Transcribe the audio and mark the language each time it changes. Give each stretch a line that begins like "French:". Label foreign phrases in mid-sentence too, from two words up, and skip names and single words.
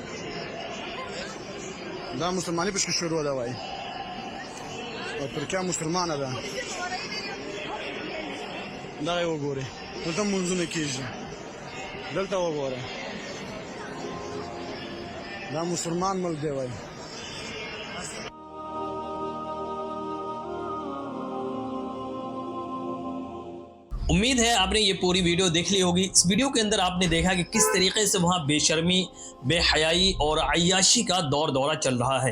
Pashto: دا مسلماني پشکې شروع ده وایي او ترکیه مسلمانه ده دغه یې وګورئ دلته منځونه کېږي دلته وګوره دا مسلمان ملک دی وایي
Hindi: उम्मीद है आपने ये पूरी वीडियो देख ली होगी। इस वीडियो के अंदर आपने देखा कि किस तरीके से वहाँ बेशर्मी, बेहयाई और अय्याशी का दौरा चल रहा है।